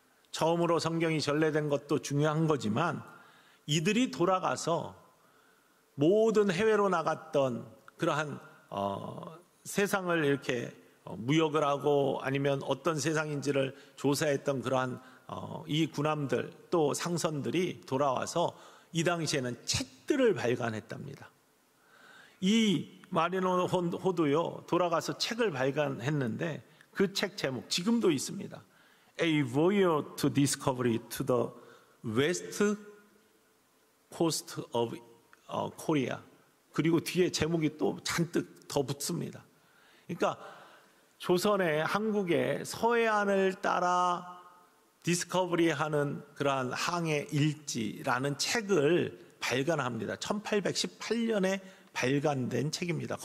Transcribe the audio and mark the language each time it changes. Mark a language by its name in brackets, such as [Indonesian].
[Korean] 처음으로 성경이 전래된 것도 중요한 거지만 이들이 돌아가서 모든 해외로 나갔던 그러한 세상을 이렇게 무역을 하고 아니면 어떤 세상인지를 조사했던 그러한 이 군함들 또 상선들이 돌아와서 이 당시에는 책들을 발간했답니다. 이 마리노 호도요 돌아가서 책을 발간했는데 그 책 제목 지금도 있습니다. [English] A Voyage to Discovery to the West Coast of Korea. [Korean] 그리고 뒤에 제목이 또 잔뜩 더 붙습니다. 그러니까 조선의 한국의 서해안을 따라 디스커버리하는 그러한 항해 일지라는 책을 발간합니다. 1818년에 발간된 책입니다.